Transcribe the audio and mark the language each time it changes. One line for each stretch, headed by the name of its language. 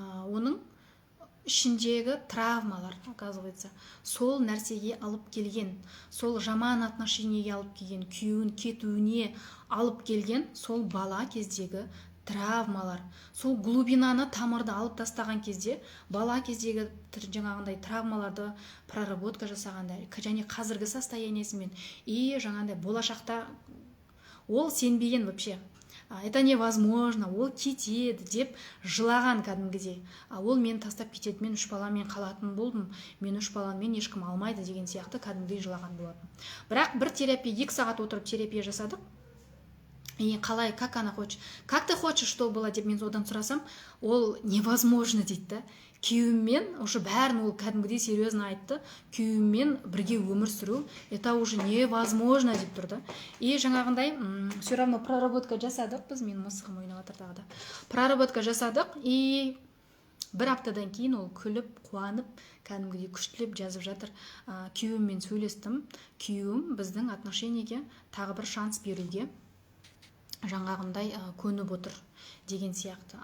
Kazakh: Оның ішіндегі травмалар, оказывается, сол нәрсеге алып келген, сол жаман отношениеге алып келген, күйеуін кетуіне алып келген, сол бала кездегі травмалар, сол глубинаны, тамырды алып тастаған кезде, бала кездегі жаңағындай травмаларды проработка жасағанда, және қазіргі состояниесімен, и жаңағындай болашақта ол сенбеген вообще.
Russian: Это невозможно,
Kazakh: ол кетеді деп жылаған кәдімгідей. Ол мені тастап кетеді, мен 3 баламен қалатын болдым, мен 3 баламен ешкім алмайды деген сияқты кәдімгідей жылаған болатын. Бірақ бір терапия, 2 сағат отырып терапия жасадық. И қалай,
Russian: как она хочет, как ты хочешь, чтобы было
Kazakh: деп мен одан сұрасам, ол невозможно дейді да. Күйеуіммен уже бәрін ол кәдімгідей серьезно айтты. Күйеуіммен бірге өмір сүру
Russian: это уже невозможно
Kazakh: деп тұр да. И жаңағындай
Russian: все равно
Kazakh: проработка жасадық біз, мен мысығым ойнап жатыр тағы да. Проработка жасадық и бір аптадан кейін ол күліп қуанып кәдімгідей күштілеп жазып жатыр. Күйеуіммен сөйлестім. Күйеуім біздің отношениеге тағы бір шанс беруге жаңағындай көніп отыр деген сияқты.